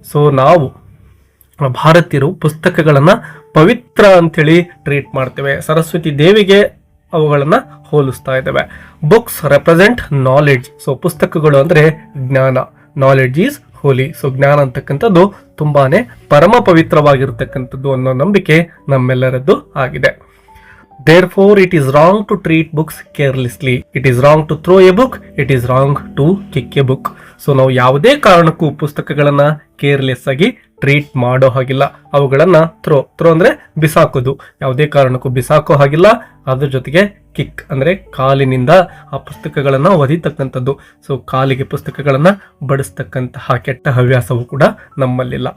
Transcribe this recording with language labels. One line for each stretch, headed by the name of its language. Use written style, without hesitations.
Kannada: So ನಾವು ಭಾರತೀಯರು ಪುಸ್ತಕಗಳನ್ನು ಪವಿತ್ರ ಅಂಥೇಳಿ ಟ್ರೀಟ್ ಮಾಡ್ತೇವೆ. ಸರಸ್ವತಿ ದೇವಿಗೆ ಅವುಗಳನ್ನು ಹೋಲಿಸ್ತಾ ಇದ್ದೇವೆ.
English: Books represent knowledge.
Kannada: ಸೊ ಪುಸ್ತಕಗಳು ಅಂದರೆ ಜ್ಞಾನ.
English: Knowledge is holy.
Kannada: ಸೊ ಜ್ಞಾನ ಅಂತಕ್ಕಂಥದ್ದು ತುಂಬಾನೇ ಪರಮ ಪವಿತ್ರವಾಗಿರ್ತಕ್ಕಂಥದ್ದು ಅನ್ನೋ ನಂಬಿಕೆ ನಮ್ಮೆಲ್ಲರದ್ದು ಆಗಿದೆ.
English: Therefore, it is wrong to treat books carelessly. It is wrong to throw a book. It is wrong to kick a book.
Kannada: So ನಾವು ಯಾವುದೇ ಕಾರಣಕ್ಕೂ ಪುಸ್ತಕಗಳನ್ನು ಕೇರ್ಲೆಸ್ ಆಗಿ ಟ್ರೀಟ್ ಮಾಡೋ ಹಾಗಿಲ್ಲ. ಅವುಗಳನ್ನು ಥ್ರೋ ಅಂದರೆ ಬಿಸಾಕೋದು, ಯಾವುದೇ ಕಾರಣಕ್ಕೂ ಬಿಸಾಕೋ ಹಾಗಿಲ್ಲ. ಅದ್ರ ಜೊತೆಗೆ ಕಿಕ್ ಅಂದರೆ ಕಾಲಿನಿಂದ ಆ ಪುಸ್ತಕಗಳನ್ನು ಒದಿತಕ್ಕಂಥದ್ದು. ಸೊ ಕಾಲಿಗೆ ಪುಸ್ತಕಗಳನ್ನು ಬಡಿಸ್ತಕ್ಕಂತಹ ಕೆಟ್ಟ ಹವ್ಯಾಸವು ಕೂಡ ನಮ್ಮಲ್ಲಿಲ್ಲ.